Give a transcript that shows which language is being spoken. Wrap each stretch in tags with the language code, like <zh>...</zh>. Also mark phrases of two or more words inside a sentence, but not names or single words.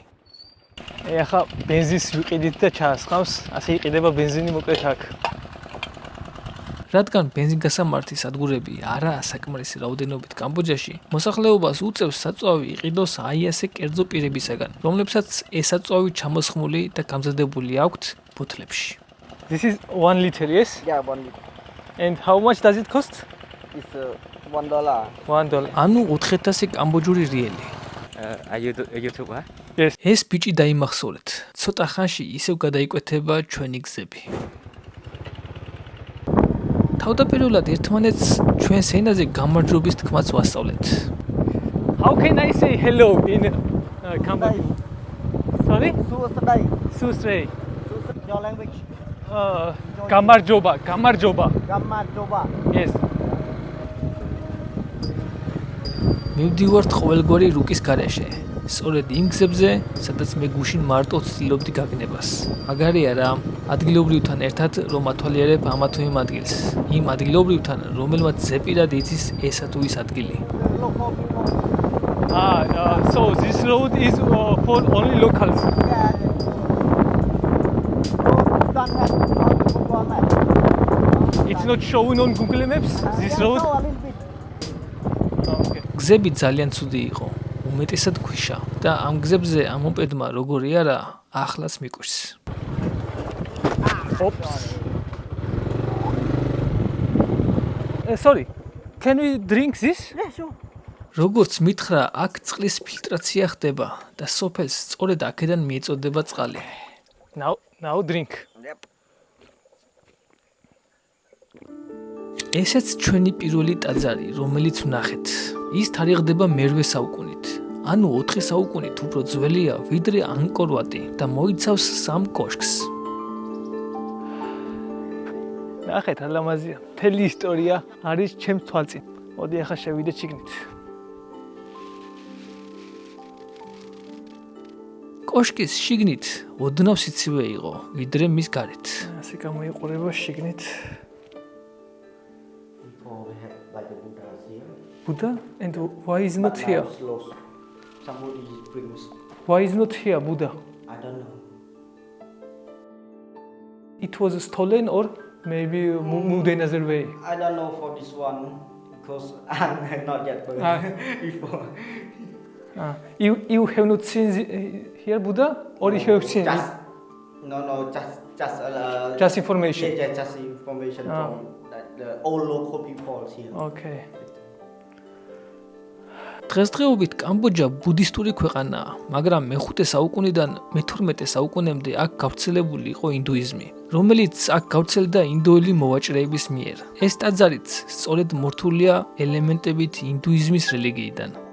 <ka>ახლა ბენზინს ვიყიდით და ჩაასხამს, ასე იყიდება ბენზინი მოკლედ აქ. რადგან ბენზინგასამართი სადგურები არაა საკმარისი რაოდენობით კამბოჯაში, მოსახლეობას უწევს საწვავი იყიდოს აი ასე კერძო პირებისაგან, რომლებსაც ეს საწვავი ჩამოსხმული და გამზადებული აქვთ ბოთლებში.</ka> <en>This is 1 liter, yes? Yeah, 1 liter. And how much does it cost? It's $1. $1.</en> <ka>ანუ 400 კამბოჯური риელი.</ka> <en>Are you YouTuber? Yes.</en> <ka>ეს ბიჭი დაიმახსოვრეთ. ცოტა ხანში ისევ გადაიკვეთება ჩვენი გზები. თავდაპირველად ერთმანეთს ჩვენს ენაზე გამარჯვების თქმაც ვასწავლეთ.</ka> <en>How can I say hello in Cambodia? Sorry? Sustai. Susrei. Your language?</en> <ka>გამარჯობა.</ka> <en>Gammajoba. Yes.</en> <ka>მივდივართ ყოველგვარი რუკის გარეშე. სწორედ იმ გზებზე, სადაც მე გუშინ მარტო ვცდილობდი გაგნებას. მაგარია რა, ადგილობრივთან ერთად რომ ათვალიერებ ამა თუ იმ ადგილს. იმ ადგილობრივთან, რომელმაც ზეპირად იცის ესა თუ ის ადგილი.</ka> <en>So this road is for only locals. It's not shown on Google Maps, this road?</en> <ka>Okay. გზები ძალიან ცუდი იყო. უმეტესად ქვიშა და ამ გზებზე ამ მოპედმა როგორი არა ახლაც მიკვირს.</ka> <en>Sorry. Can we drink this? Yeah, sure.</en> <ka>როგორც მითხრა, აქ წყლის ფილტრაცია ხდება და სოფელს სწორედ აქედან მიეწოდება წყალი.</ka> <en>Now drink. Yep.</en> <ka>ესეც ჩვენი პირველი ტაძარი, რომელიც ვნახეთ. ის თარიღდება მე-8 საუკუნით. ანუ 4 საუკუნით უფრო ძველია, ვიდრე ანგკორ-ვატი და მოიცავს 3 კოშკს. ნახეთ, ალამაზია. მთელი ისტორია არის ჩემს თვალწინ. მოდი ახლა შევიდეთ შიგნით. კოშკის შიგნით ოდნავ სიცივე იყო, ვიდრე მის გარეთ. ასე გამოიყურება შიგნით.</ka> <en>Before we have like a Buddha here. Buddha? And why is not here? It's lost. Somebody brings. Why is not here Buddha? I don't know. It was stolen or maybe moved another way? I don't know for this one because I'm not yet before. You have not seen here Buddha or you have seen just, it? No, Just information. Yeah, just information from the old local people here. Okay.</en> <ka>დღესდღეობით კამბოჯა ბუდისტური ქვეყანაა, მაგრამ მე-5 საუკუნიდან მე-12 საუკუნემდე აქ გავრცელებული იყო ინდუიზმი, რომელიც აქ გავრცელდა ინდოელი მოვაჭრეების მიერ. ეს ტაძარიც სწორედ მორთულია ელემენტებით ინდუიზმის რელიგიიდან.</ka>